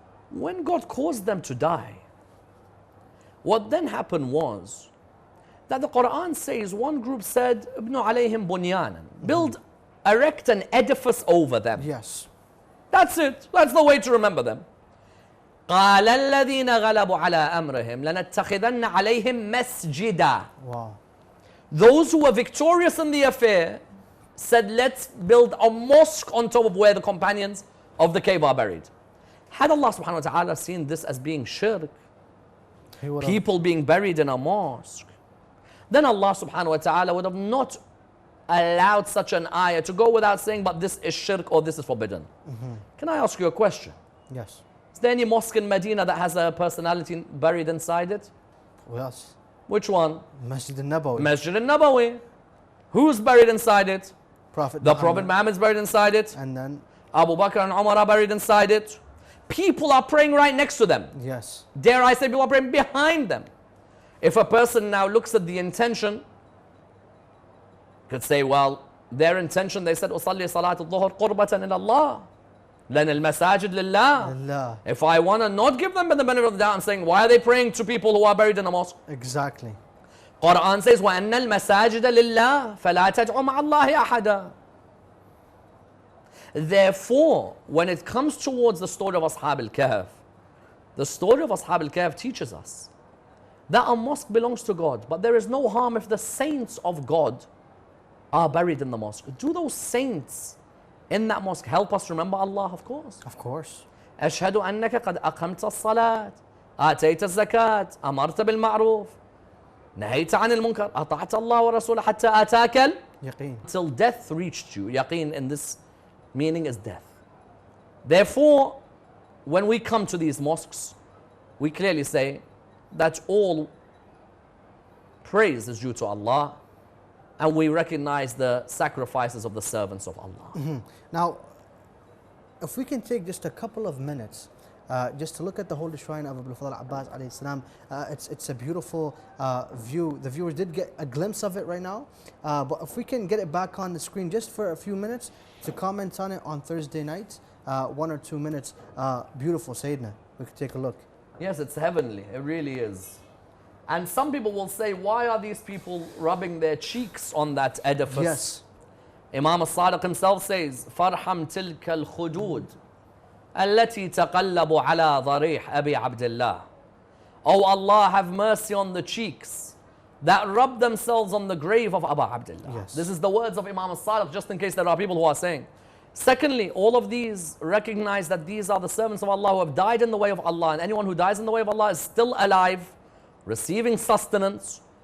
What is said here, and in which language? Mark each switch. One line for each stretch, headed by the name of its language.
English: When God caused them to die, what then happened was that the Quran says one group said,
Arabic: "Ibnu alayhim bunyanan,"
English: build, erect an edifice over them. Yes. That's it. That's the way to remember them.
Arabic: قال الذين غلبوا على أمرهم لنتخذن عليهم مسجدا.
English: Wow. Those who were victorious in the affair said, let's build a mosque on top of where the companions of the cave are buried. Had Allah subhanahu wa ta'ala seen this as being shirk, people being buried in a mosque, then Allah subhanahu wa ta'ala would have not allowed such an ayah to go without saying, but this is shirk or this is forbidden. Can I ask you a question? Yes. Is there any mosque in Medina that has a personality buried inside it? Yes. Which one? Masjid al-Nabawi. Masjid al-Nabawi. Who's buried inside it? Prophet Muhammad is buried inside it. And then Abu Bakr and Umar are buried inside it. People are praying right next to them. yes. Dare I say, people are praying behind them. If a person now looks at the intention, could say, well, their intention, they said,
Arabic: أصلي صلاة الظهر قربة إلى الله. لأن المساجد لله. Allah.
English: If I want to not give them the benefit of the doubt, I'm saying, why are they praying to people who are buried in a mosque? Exactly. Quran says,
Arabic: وَأَنَّ الْمَسَاجِدَ لِلَّهِ فَلَا تَدْعُوا مَعَ اللَّهِ أَحَدًا.
English: Therefore, when it comes towards the story of Ashab al-Kahf, the story of Ashab al-Kahf teaches us that a mosque belongs to God, but there is no harm if the saints of God are buried in the mosque. Do those saints in that mosque help us remember Allah? Of course. Of course.
Arabic: أشهد أنك قد أقمت الصلاة آتيت الزكاة أمرت بالمعروف نهيت عن المنكر أطعت الله ورسوله حتى آتاك Yaqeen.
English: till death reached you. Yaqeen in this meaning is death. Therefore, when we come to these mosques, we clearly say that all praise is due to Allah, and we recognize the sacrifices of the servants of Allah. Now, if we can take just a couple of minutes just to look at the holy shrine of Abu Fadl Abbas alayhi salam, it's a beautiful view. The viewers did get a glimpse of it right now, but if we can get it back on the screen just for a few minutes to comment on it on Thursday night, 1 or 2 minutes, beautiful Sayyidina, we could take a look. Yes, it's heavenly, it really is. And some people will say, why are these people rubbing their cheeks on that edifice? Yes. Imam al-Sadiq himself says,
Arabic: فَارْحَمْ تِلْكَ الْخُدُودِ الَّتِي تَقَلَّبُ عَلَى ضَرِيحِ أَبِي عَبْدِ اللَّهِ.
English: Oh Allah, have mercy on the cheeks that rub themselves on the grave of Abu Abdullah. Yes. This is the words of Imam al-Sadiq, just in case there are people who are saying. Secondly, all of these recognize that these are the servants of Allah who have died in the way of Allah, and anyone who dies in the way of Allah is still alive, receiving sustenance.